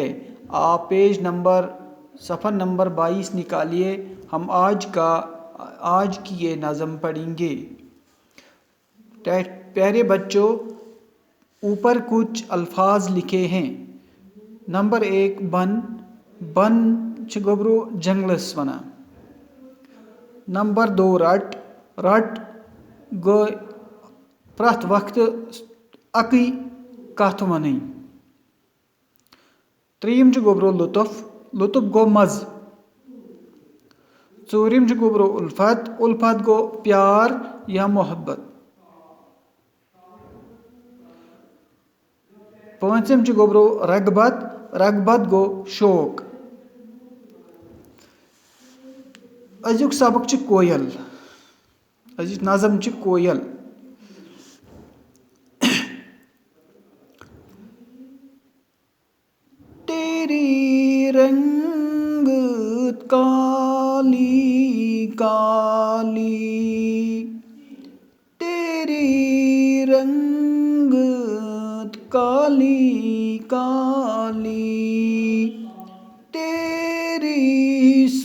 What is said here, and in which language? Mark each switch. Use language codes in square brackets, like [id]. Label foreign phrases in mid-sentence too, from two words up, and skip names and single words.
[ur] آپ صفحہ نمبر 22 نکالیے۔ ہم آج کی یہ نظم پڑھیں گے۔ پیارے بچوں، اوپر کچھ الفاظ لکھے ہیں۔ [ks] نمبر 1 بن چھ گوبرو جنگلس ونا۔ نمبر 2 رٹ گو پرٛٮ۪تھ وقت اکٕے کتھ ونٕنۍ۔ ترٛیٚیِم چھُ گوبرو لطف گوٚو مزٕ۔ ژوٗرِم چھُ گوبرو الفت گوٚو پیار یا محبت۔ پٲنٛژِم چھُ گوبرو رغبت گوٚو شوق۔ أزیُک سبق چھُ کویل۔ أزِچ نظم چھِ کویل۔ [ur] تیری رنگت کالی کالی، تیری رنگت کالی کالی، تیری